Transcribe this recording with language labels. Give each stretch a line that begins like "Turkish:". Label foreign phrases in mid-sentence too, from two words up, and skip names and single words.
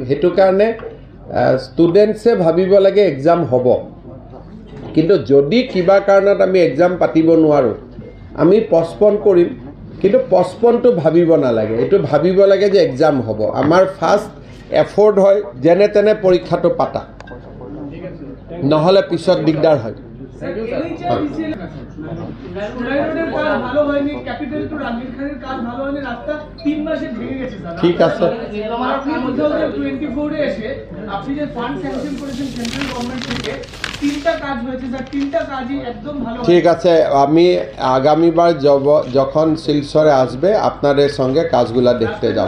Assamese: সেইটো কাৰণে ষ্টুডেণ্টছে ভাবিব লাগে এক্সাম হ'ব, কিন্তু যদি কিবা কাৰণত আমি এক্সাম পাতিব নোৱাৰোঁ আমি পষ্টপন কৰিম, কিন্তু পষ্টপনটো ভাবিব নালাগে, এইটো ভাবিব লাগে যে এক্সাম হ'ব। আমাৰ
English: first effort
Assamese: হয় যেনে তেনে পৰীক্ষাটো পাতা, নহ'লে পিছত দিগদাৰ হয়।
Bangla: ঠিক আছে, ঠিক আছে, আমি আগামীবার যখন শিলচরে আসবে আপনাদের সঙ্গে কাজগুলা দেখতে যাব।